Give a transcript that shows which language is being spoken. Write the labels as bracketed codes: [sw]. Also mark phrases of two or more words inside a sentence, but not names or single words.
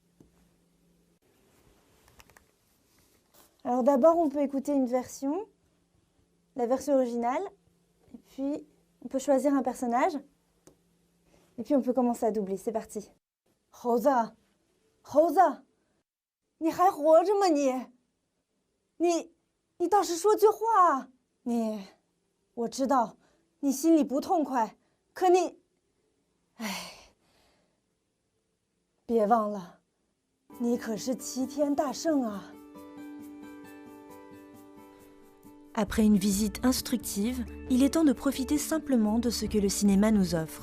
[fr] Alors d'abord, on peut écouter une version, la version originale, et puis on peut choisir un personnage, et puis on peut commencer à doubler. C'est parti. Rosa, Rosa, [zh] 你还活着吗你倒是说句话，我知道你心里不痛快，可你，别忘了，你可是齐天大圣啊。 [fr] Après une visite instructive, il est temps de profiter simplement de ce que le cinéma nous offre.